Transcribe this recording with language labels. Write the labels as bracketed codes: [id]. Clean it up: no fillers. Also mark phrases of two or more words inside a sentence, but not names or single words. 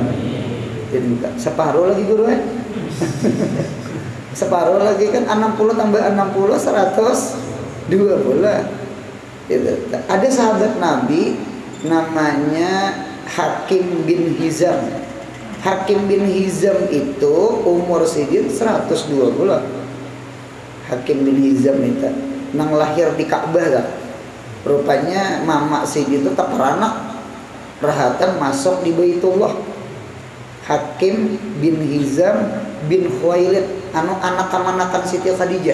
[id] Separuh lagi guru ya. Separuh lagi kan 60 tambah 60 120 lah. Ada sahabat Nabi namanya Hakim bin Hizam. Hakim bin Hizam itu umur sidin 120. [bjn] Hakim bin Hizam itu nang lahir di Ka'bah kan. Rupanya mama sidin itu tak beranak, rahatan masuk di Baitullah. [id] Hakim bin Hizam bin Khuwailid, anu anak kemanakan Siti Khadijah.